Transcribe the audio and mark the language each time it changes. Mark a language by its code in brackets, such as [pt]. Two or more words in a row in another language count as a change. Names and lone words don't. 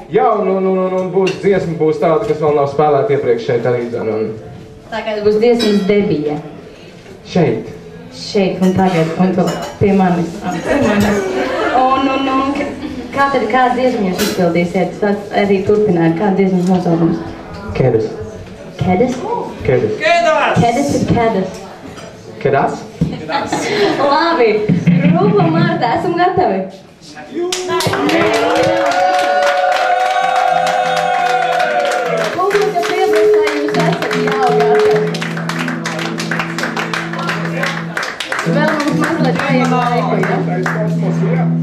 [lv] Jā, un būs dziesma, būs tāda, kas vēl nav spēlēta iepriekš šeit arī. Tagad būs dziesmas debija. Šeit. Šeit un tagad, un to pie manis. Un kāda dziesma jūs izpildīsiet? Tas arī turpināt. Kāda dziesmas nosaukums? Kedas. Kedas? Kedas. Kedas ir kedas. Kedas? Labi. Grupa Marta, esam gatavi? Publika piebilst, lai jūs esat jau gatavi. Vēl mums mazliet vajag laiku, ja?